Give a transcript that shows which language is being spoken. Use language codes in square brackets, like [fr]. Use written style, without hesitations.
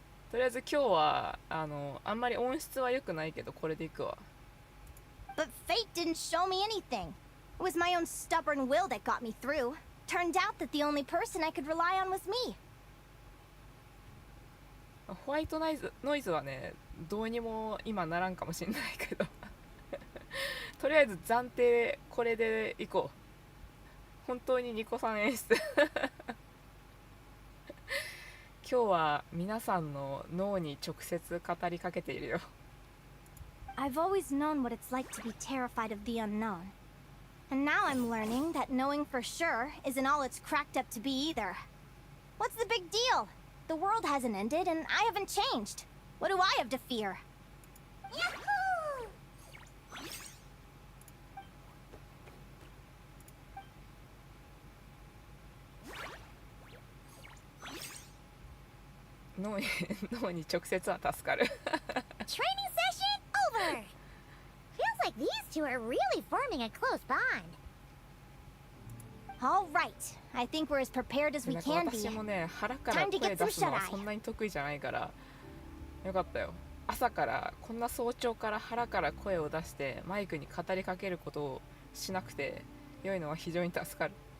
[ja] とりあえず今日はあんまり音質は良くないけどこれでいくわ。 [en] But fate didn't show me anything. It was my own stubborn will that got me through. Turned out that the only person I could rely on was me. [ja] ホワイトノイズはね、どうにも今ならんかもしんないけどとりあえず暫定これでいこう。本当にニコさん演出今日は皆さんの脳に直接語りかけているよ。 [en] I've always known what it's like to be terrified of the unknown. And now I'm learning that knowing for sure isn't all it's cracked up to be either. What's the big deal? The world hasn't ended and I haven't changed. What do I have to fear? Yahoo! [ja] 脳に直接は助かる [en] Training session over! Feels like these two are really forming a close bond. All right, I think we're as prepared as we [ja] なんか [en] can be. [ja] 私もね、腹から声出すのはそんなに得意じゃないからよかったよ。朝からこんな早朝から腹から声を出してマイクに語りかけることをしなくて良いのは非常に助かる。